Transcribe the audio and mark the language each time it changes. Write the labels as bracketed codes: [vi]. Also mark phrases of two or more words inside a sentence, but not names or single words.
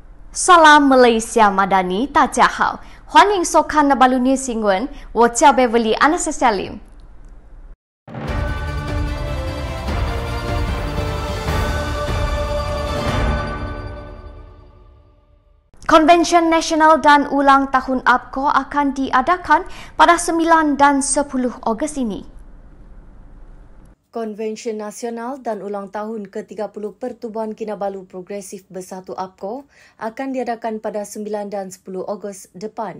[ms] Salam Malaysia Madani, [zh] 大家好，欢迎收看那巴鲁尼新闻，我叫Beverly Anastasia。 [ms] Konvensyen Nasional dan Ulang Tahun APCO akan diadakan pada 9 dan 10 Ogos ini. Konvensyen Nasional dan Ulang Tahun ke-30 Pertubuhan Kinabalu Progresif Bersatu APCO akan diadakan pada 9 dan 10 Ogos depan.